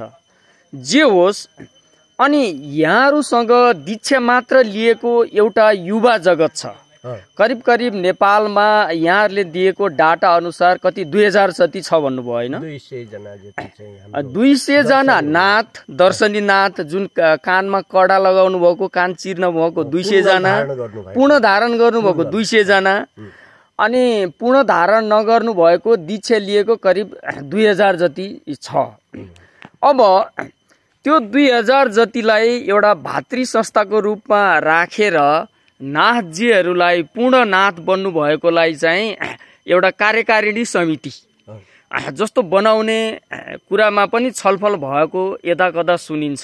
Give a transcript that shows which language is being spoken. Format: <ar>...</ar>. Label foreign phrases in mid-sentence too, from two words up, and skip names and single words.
<ne>जे होस्, अनि यहाँहरूसँग दीक्षा मात्र लिएको एउटा युवा जगत छ। करिब करिब नेपालमा यहाँहरूले दिएको डाटा अनुसार कति 2000 जति छ भन्नुभयो होइन? 200 जना नाथ, दर्शनी नाथ, जुन कानमा कडा लगाउनु भएको, कान चिर्नु भएको 200 जना, पूर्ण धारण गर्नुभएको 200 जना, अनि पूर्ण धारण नगर्नु भएको दीक्षा लिएको करिब 2000 जति छ। अब त्यो 2000 जतिलाई एउटा भातृ संस्थाको रूपमा राखेर नाथजीहरूलाई पूर्ण नाथ बन्नु भएकोलाई चाहिँ एउटा कार्यकारिणी समिति जस्तो बनाउने कुरामा पनि छलफल भएको यदाकदा सुनिन्छ।</ne>